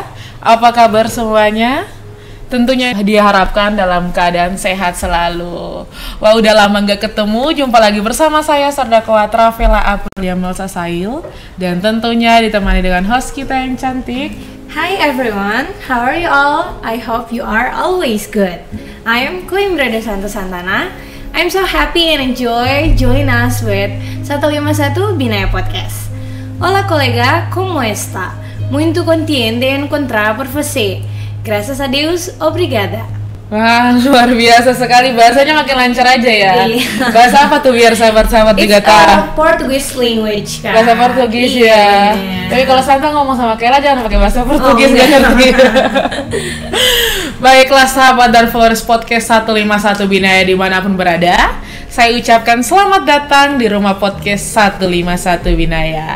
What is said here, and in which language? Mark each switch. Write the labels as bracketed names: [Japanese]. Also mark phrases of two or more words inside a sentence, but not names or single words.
[Indonesian] Apa kabar semuanya? Tentunya diharapkan dalam keadaan sehat selalu. Wah, udah lama gak ketemu. Jumpa lagi bersama saya Sardakwa Travela Aprilia Melsa Sail. Dan tentunya ditemani dengan host kita yang cantik. [English] Hi everyone, how are you all? I hope you are always good. I am Queen Brada Santo Santana. I'm so happy and enjoy join us with 151 Binaya Podcast. [Spanish] Hola colega, ¿cómo está? [Portuguese] Muito contente encontrar por você. Graças a Deus, obrigada. [Indonesian] Wah, luar biasa sekali. Bahasanya makin lancar aja ya. Iya. Bahasa apa tuh biar sahabat-sahabat juga tahu? [English] Portuguese language kan. [Indonesian] Bahasa Portugis ya. Tapi kalau Santa ngomong sama Kela jangan pakai bahasa Portugis, gak ngerti. Baiklah sahabat dan followers podcast 151 Binaya dimanapun berada, saya ucapkan selamat datang di rumah podcast 151 Binaya.